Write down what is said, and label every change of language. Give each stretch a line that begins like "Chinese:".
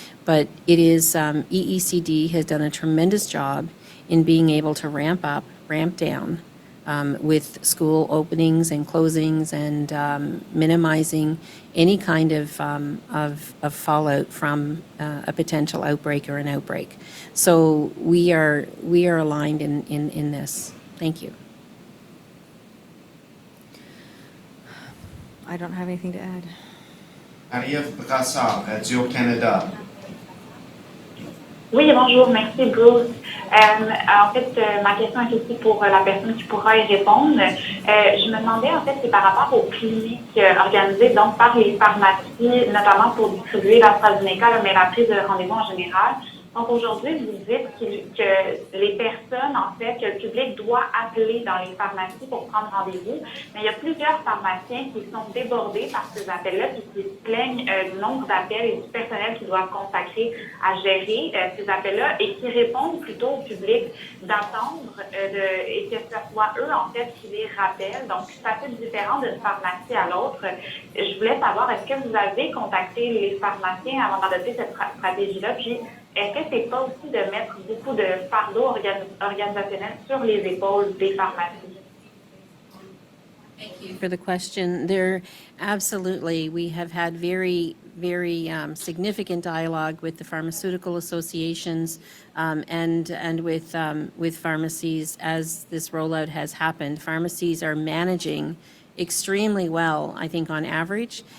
English: But it is EECD has done a tremendous job in being able to ramp up, ramp down with school openings and closings and minimizing any kind of fallout from a potential outbreak or an outbreak. So we are aligned in this. Thank you. I don't have anything to add. Marie-Ève Brassard, Radio-Canada.
French: Oui, bonjour, merci Bruce. En fait, ma question est aussi pour la personne qui pourra y répondre. Je me demandais, en fait, c'est par rapport aux cliniques organisées donc par les pharmacies, notamment pour distribuer l'AstraZeneca, mais la prise de rendez-vous en général. Donc aujourd'hui, vous dites que les personnes, en fait, que le public doit appeler dans les pharmacies pour prendre rendez-vous, mais il y a plusieurs pharmaciens qui sont débordés par ces appels-là et qui se plaignent du nombre d'appels et du personnel qu'ils doivent consacrer à gérer ces appels-là et qui répondent plutôt au public d'attendre et que ce soit eux, en fait, qui les rappellent. Donc, c'est assez différent d'une pharmacie à l'autre. Je voulais savoir, est-ce que vous avez contacté les pharmaciens avant d'adopter cette stratégie-là? Puis, est-ce que c'est pas aussi de mettre beaucoup de fardeau organisationnel sur les épaules des pharmacies?
English: Thank you for the question. Absolutely, we have had very significant dialogue with the pharmaceutical associations and with pharmacies as this rollout has happened. Pharmacies are managing extremely well, I think, on average.